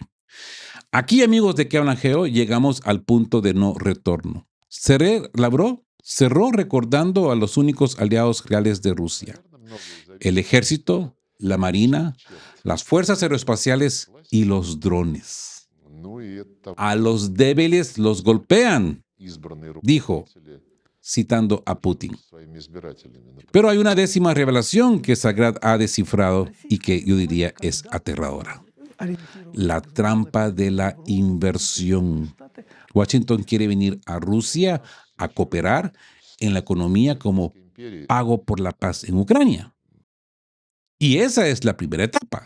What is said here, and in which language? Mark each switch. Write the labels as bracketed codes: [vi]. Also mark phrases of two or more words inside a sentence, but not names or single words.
[es] Aquí, amigos de ¿Qué hablan Geo?, llegamos al punto de no retorno. Sergei Lavrov cerró recordando a los únicos aliados reales de Rusia: el ejército, la marina, las fuerzas aeroespaciales y los drones. [ru] Ну и это [es] A los débiles los golpean, [ru] избранные [es] dijo, [ru] руководители [es] citando a Putin. [ru] своими избирателями. Например, [es] Pero hay una 10ª revelación que Sagrad ha descifrado y que yo diría es aterradora. La trampa de la inversión. Washington quiere venir a Rusia a cooperar en la economía como [ru] империи [es] pago por la paz en Ucrania. Y esa es la primera etapa.